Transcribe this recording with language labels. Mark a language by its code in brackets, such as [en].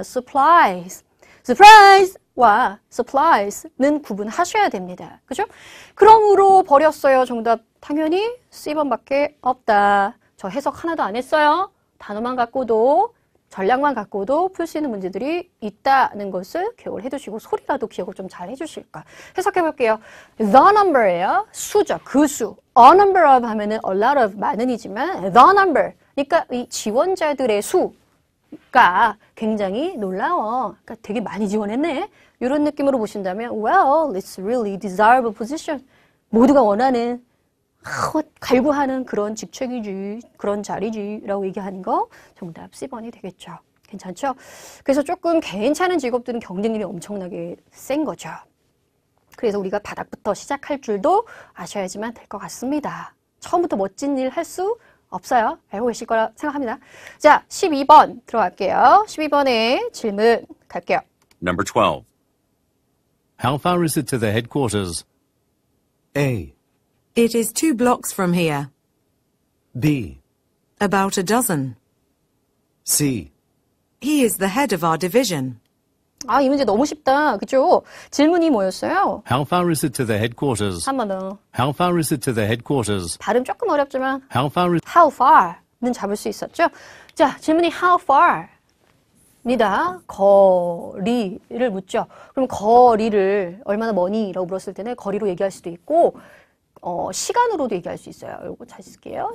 [ko] surprise. surprise와 supplies는 구분하셔야 됩니다. 그죠? 그러므로 버렸어요. 정답 당연히 C번밖에 없다. 저 해석 하나도 안 했어요. 단어만 갖고도 전략만 갖고도 풀 수 있는 문제들이 있다는 것을 기억을 해두시고 소리라도 기억을 좀 잘 해주실까. 해석해 볼게요. The number예요. 수죠. 그 수. A number of 하면은 a lot of 많은이지만 the number. 그러니까 이 지원자들의 수가 굉장히 놀라워. 그러니까 되게 많이 지원했네. [en] 이런 느낌으로 보신다면 well, it's really desirable position. [ko] 모두가 원하는 갈구하는 그런 직책이지, 그런 자리지 라고 얘기하는 거 정답 C번이 되겠죠. 괜찮죠? 그래서 조금 괜찮은 직업들은 경쟁률이 엄청나게 센 거죠. 그래서 우리가 바닥부터 시작할 줄도 아셔야지만 될 것 같습니다. 처음부터 멋진 일 할 수 없어요. 알고 계실 거라 생각합니다. 자, 12번 들어갈게요. 12번의 질문 갈게요. [en] Number 12. How far is it to the headquarters? A, It is 2 blocks from here. B, About a dozen. C, He is the head of our division. [ko] 아, 이 문제 너무 쉽다. 그죠? 질문이 뭐였어요? [en] How far is it to the headquarters? [ko] 한 번 더. [en] How far is it to the headquarters? [ko] 발음 조금 어렵지만 [en] How far is [ko] how far는 잡을 수 있었죠? 자, 질문이 how far 입니다. 거리를 묻죠. 그럼 거리를 얼마나 머니라고 물었을 때는 거리로 얘기할 수도 있고 시간으로도 얘기할 수 있어요. 이거 잘 쓸게요.